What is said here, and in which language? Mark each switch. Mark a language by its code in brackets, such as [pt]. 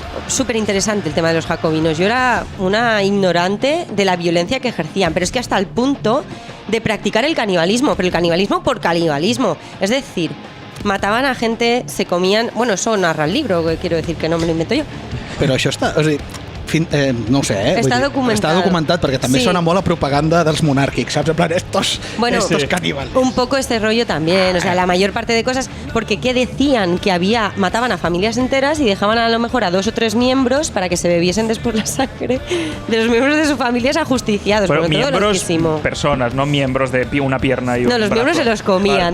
[es] Súper interesante el tema de los jacobinos. Yo era una ignorante de la violencia que ejercían, pero es que hasta el punto de practicar el canibalismo, pero el canibalismo por canibalismo. Es decir, mataban a gente, se comían... Bueno, eso narra el libro, quiero decir que no me lo invento yo. [ca] Però això està... O sigui, no ho sé, Està documentat. Està documentat perquè també sona molt a propaganda dels monàrquics, [es] ¿sabes? En plan, estos caníbales. Un poco este rollo también, o sea, la mayor parte de cosas, porque ¿qué decían? Que mataban a familias enteras y dejaban a lo mejor a 2 o 3 miembros para que se bebiesen después la sangre de los miembros de sus familias ajusticiados. Pero bueno, miembros, personas, no miembros de una pierna y un No, los miembros se los comían.